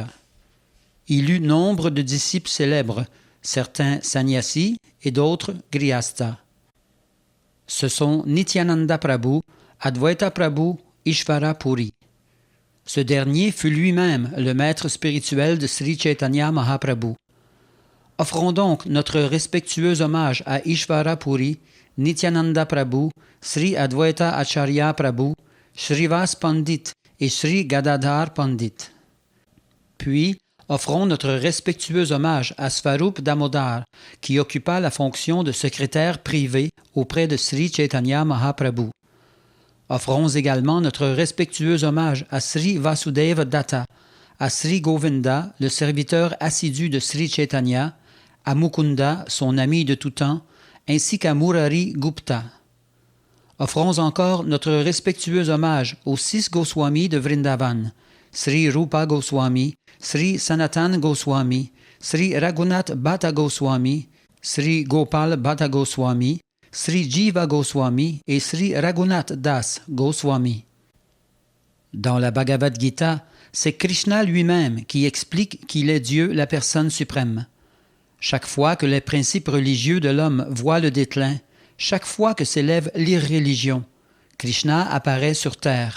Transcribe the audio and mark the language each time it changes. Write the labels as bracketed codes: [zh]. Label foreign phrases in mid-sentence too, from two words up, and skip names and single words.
[fr] Il eut nombre de disciples célèbres, certains sannyasis et d'autres grihastha. Ce sont Nityananda Prabhu, Advaita Prabhu, Ishvara Puri. Ce dernier fut lui-même le maître spirituel de Sri Chaitanya Mahaprabhu. Offrons donc notre respectueux hommage à Ishvara Puri, Nityananda Prabhu, Sri Advaita Acharya Prabhu, Srivas Pandit et Sri Gadadhar Pandit. Puis, offrons notre respectueux hommage à Svarup Damodar, qui occupa la fonction de secrétaire privé auprès de Sri Chaitanya Mahaprabhu. Offrons également notre respectueux hommage à Sri Vasudeva Datta, à Sri Govinda, le serviteur assidu de Sri Chaitanya, à Mukunda, son ami de tout temps, ainsi qu'à Murari Gupta. Offrons encore notre respectueux hommage aux 6 Goswamis de Vrindavan, Sri Rupa Goswami, Sri Sanatan Goswami, Sri Raghunath Bhatta Goswami, Sri Gopal Bhatta Goswami, Sri Jiva Goswami et Sri Raghunath Das Goswami. Dans la Bhagavad Gita, c'est Krishna lui-même qui explique qu'il est Dieu, la personne suprême. Chaque fois que les principes religieux de l'homme voient le déclin, chaque fois que s'élève l'irréligion, Krishna apparaît sur terre.